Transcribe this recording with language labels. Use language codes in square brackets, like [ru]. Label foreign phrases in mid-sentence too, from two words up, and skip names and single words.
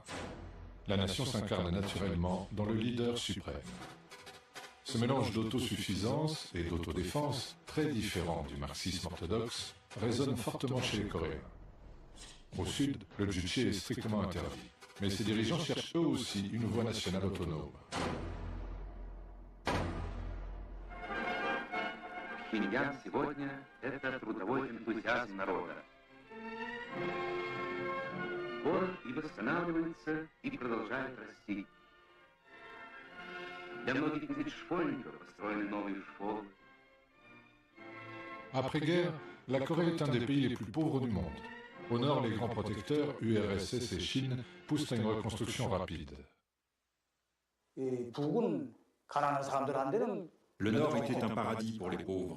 [fr] La nation s'incarne naturellement dans le leader suprême. Ce mélange d'autosuffisance et d'autodéfense, très différent du marxisme orthodoxe, résonne fortement chez les Coréens. Au Sud, le Juche est strictement interdit, mais ses dirigeants cherchent eux aussi une voie nationale autonome. [ru] Пхеньян сегодня – это трудовой энтузиазм народа. Город и восстанавливается, и продолжает расти. Для многих тысяч школьников построены новые школы. [fr] Après-guerre, la Corée est un des pays les plus pauvres du monde. Au nord, les grands protecteurs, URSS et Chine, poussent à une reconstruction rapide. Le Nord était un paradis pour les pauvres.